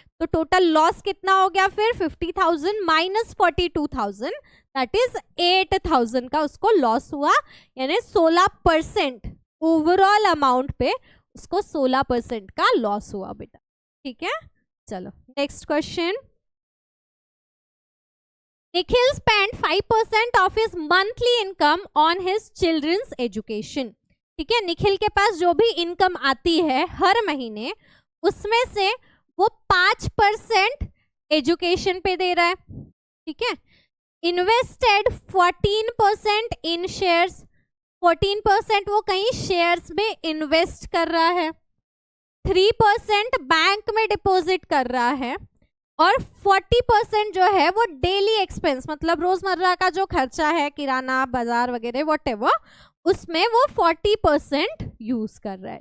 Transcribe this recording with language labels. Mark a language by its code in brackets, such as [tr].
[hi] तो total loss कितना हो गया फिर, 50,000 माइनस 42,000, दैट इज 8,000 का उसको लॉस हुआ, यानी 16% ओवरऑल अमाउंट पे उसको 16% का लॉस हुआ बेटा। ठीक है, चलो next question. [en] Nikhil spent 5% of his monthly income on his children's education। [hi] ठीक है, निखिल के पास जो भी इनकम आती है हर महीने, उसमें से वो 5% एजुकेशन पे दे रहा है। ठीक है, [en] invested 14% in shares, [hi] 14% वो कहीं शेयर्स में इन्वेस्ट कर रहा है, 3% बैंक में डिपॉजिट कर रहा है, और 40% जो है वो डेली एक्सपेंस, मतलब रोजमर्रा का जो खर्चा है, किराना, बाजार वगैरह व्हाटएवर, उसमें वो 40% यूज कर रहा है।